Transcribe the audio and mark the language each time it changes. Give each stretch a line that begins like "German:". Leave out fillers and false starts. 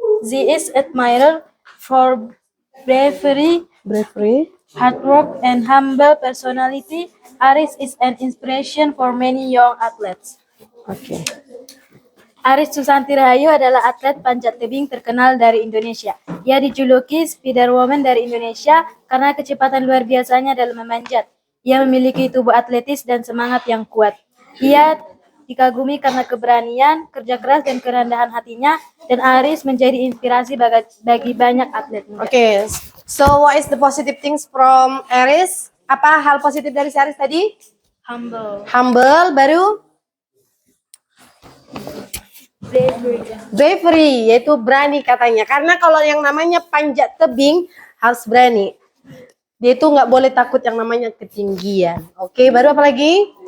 English: She is admired for bravery, hard work, and humble personality. Aris is an inspiration for many young athletes.
Indonesian: Oke. Aris Susanti Rahayu adalah atlet panjat tebing terkenal dari Indonesia. Ia dijuluki Spider Woman dari Indonesia karena kecepatan luar biasanya dalam memanjat. Ia memiliki tubuh atletis dan semangat yang kuat. Ia dikagumi karena keberanian, kerja keras, dan kerendahan hatinya, dan Aris menjadi inspirasi bagi banyak atlet muda.
English: Oke, so what is the positive things from Aris?
Indonesian: Apa hal positif dari si Aris tadi?
English: Humble.
Indonesian: Humble, baru bravery, yaitu berani katanya. Karena kalau yang namanya panjat tebing harus berani. Dia itu nggak boleh takut yang namanya ketinggian. Oke, baru apa lagi?